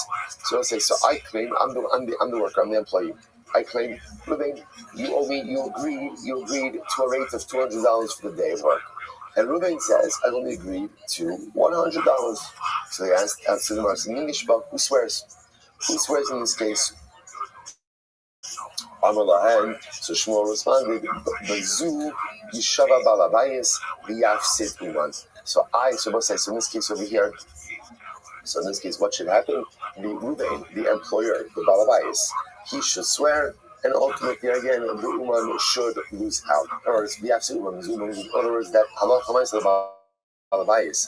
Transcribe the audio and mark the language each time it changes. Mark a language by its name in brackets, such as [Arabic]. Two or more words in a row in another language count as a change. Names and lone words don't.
[English] So I'll say, so I claim I'm the worker, I'm the employee. I claim, Reuben, you owe me. You agreed to a rate of $200 for the day of work. And Reuben says, I only agreed to $100. So they asked the Gemara, who swears? Who swears in this case? [Hebrew] אמר להם. [English] So Shmuel responded, [Hebrew] בזו ישבע בעל הבית ויפסיד אומן. [English] So in this case over here, so in this case, what should happen? The Reuben, the employer, the Balabayis, he should swear, and ultimately, again, the Uman should lose out. In other words, the absolute Uman, in other words, that [Hebrew] הלך בעל הבית.